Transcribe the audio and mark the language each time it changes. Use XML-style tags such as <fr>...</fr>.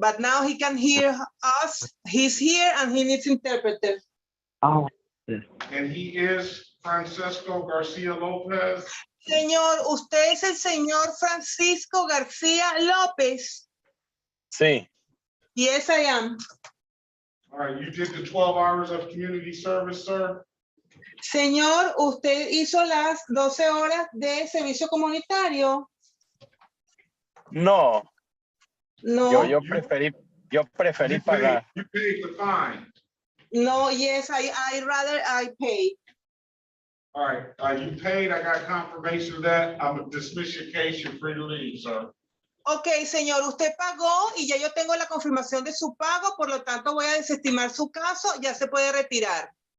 <en>But now he can hear us. He's here, and he needs interpreter. And he is Francisco Garcia Lopez.</en> <es>Señor, usted es el señor Francisco García López. Sí.</es> <en>Yes, I am. All right, you did the 12 hours of community service, sir?</en> <es>Señor, usted hizo las 12 horas de servicio comunitario. No, No, yo preferí pagar.</es> <en>You paid the fine. no, yes, I rather I pay. All right, you paid, I got confirmation of that. I'm gonna dismiss your case, you're free to leave, sir.</en> <es>Ok, señor, usted pagó y ya yo tengo la confirmación de su pago, por lo tanto voy a desestimar su caso, ya se puede retirar.</es>